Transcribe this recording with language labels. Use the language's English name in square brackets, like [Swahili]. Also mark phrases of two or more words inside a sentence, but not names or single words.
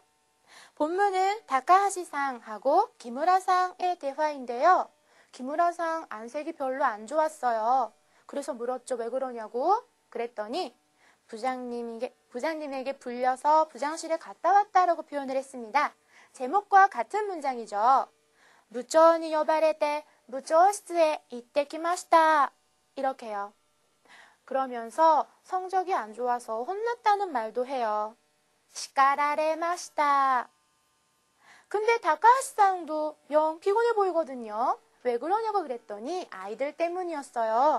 [Korean] 본문은 다카하시상하고 기무라상의 대화인데요. 기무라상 안색이 별로 안 좋았어요. 그래서 물었죠. 왜 그러냐고. 그랬더니 부장님에게 불려서 부장실에 갔다 왔다라고 표현을 했습니다. 제목과 같은 문장이죠. [Japanese] 部長に呼ばれて部長室に行ってきました. [Korean] 이렇게요. 그러면서 성적이 안 좋아서 혼났다는 말도 해요. [Japanese] 시카라레마시타. [Korean] 근데 다카하시상도 영 피곤해 보이거든요. 왜 그러냐고 그랬더니 아이들 때문이었어요.